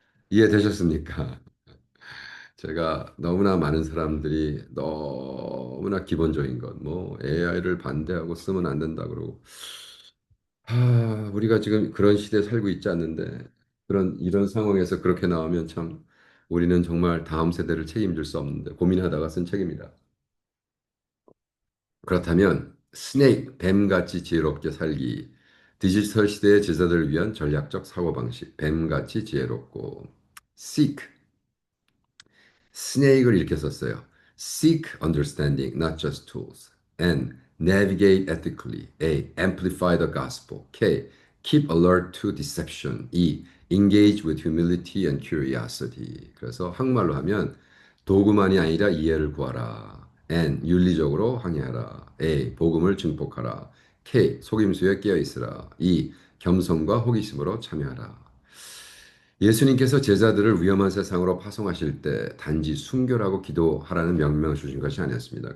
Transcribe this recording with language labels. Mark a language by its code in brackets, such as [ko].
[ko] 이해되셨습니까? 제가 너무나 많은 사람들이 너무나 기본적인 것, 뭐 AI를 반대하고 쓰면 안 된다 그러고, 우리가 지금 그런 시대에 살고 있지 않는데 이런 상황에서 그렇게 나오면 참 우리는 정말 다음 세대를 책임질 수 없는데 고민하다가 쓴 책입니다. 그렇다면 스네이크, 뱀같이 지혜롭게 살기, 디지털 시대의 제자들을 위한 전략적 사고방식, 뱀같이 지혜롭고 seek, 스네이크를 이렇게 썼어요. [en] Seek understanding, not just tools. N. Navigate ethically. A. Amplify the gospel. K. Keep alert to deception. E. Engage with humility and curiosity. [ko] 그래서 한국말로 하면 도구만이 아니라 이해를 구하라. N. 윤리적으로 항해하라. A. 복음을 증폭하라. K. 속임수에 깨어 있으라. E. 겸손과 호기심으로 참여하라. 예수님께서 제자들을 위험한 세상으로 파송하실 때 단지 순결하고 기도하라는 명령을 주신 것이 아니었습니다.